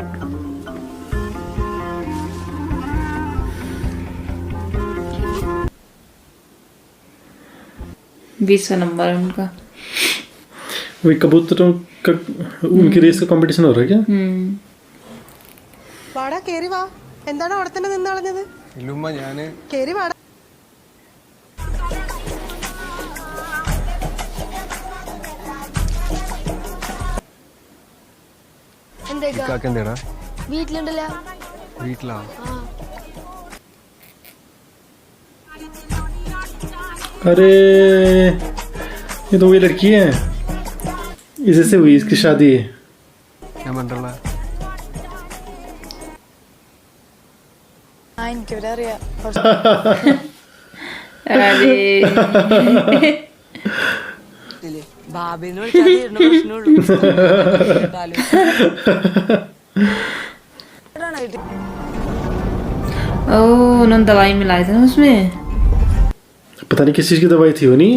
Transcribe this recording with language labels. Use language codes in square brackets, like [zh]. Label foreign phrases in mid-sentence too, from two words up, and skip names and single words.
[hi] 20वां नंबर है उनका। वही कबूतरों का उनकी रेस का कंपटीशन हो रहा है क्या? [ml] വാടാ കേറി വാ. എന്താണ് അവിടെ തന്നെ നിന്ന് കളഞ്ഞത്? ഇല്ലുമ്മ ഞാന് കേറി വാടാ. ഇക്കാക്ക് എന്തേടാ വീട്ടിലുണ്ടല്ലോ. വീട്ടിലാ? [hi] अरे ये तो वही लड़की है, इसी से हुई इसकी शादी। [ml] ഞാൻ പണ്ടുള്ള എനിക്കിവിടെ അറിയാം. [hi] अरे [ml] ബാബിന്ന് വിളിച്ചാൽ തീരുന്ന പ്രശ്നമുള്ളൂ. [hi] ओह उन्होंने दवाई मिलाई थी ना उसमें। पता नहीं किस चीज की दवाई थी वो, नहीं?